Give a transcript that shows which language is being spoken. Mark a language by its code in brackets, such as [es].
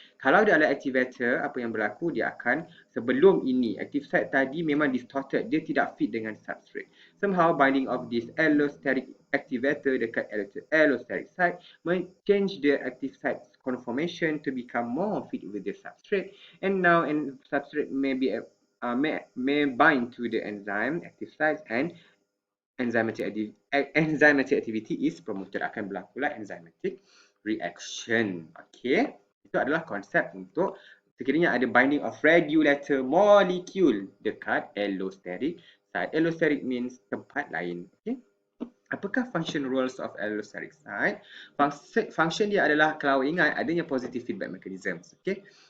[ms] Kalau dia adalah activator, apa yang berlaku? Dia akan, sebelum ini, active site tadi memang distorted. Dia tidak fit dengan substrate. [en] Somehow, binding of this allosteric activator dekat allosteric site may change the active site conformation to become more fit with the substrate, and now substrate may be may bind to the enzyme active sites, and enzymatic activity is promoted. [ms] Akan berlakulah enzymatic reaction. Okay, itu adalah konsep untuk sekiranya ada [en] binding of regulator molecule [ms] dekat allosteric site. [en] Allosteric means [ms] tempat lain. [en] Okay. [ms] Apakah [en] function roles of allosteric site? [ms] Function dia adalah, kalau ingat, adanya [en] positive feedback mechanism, [ms] okay?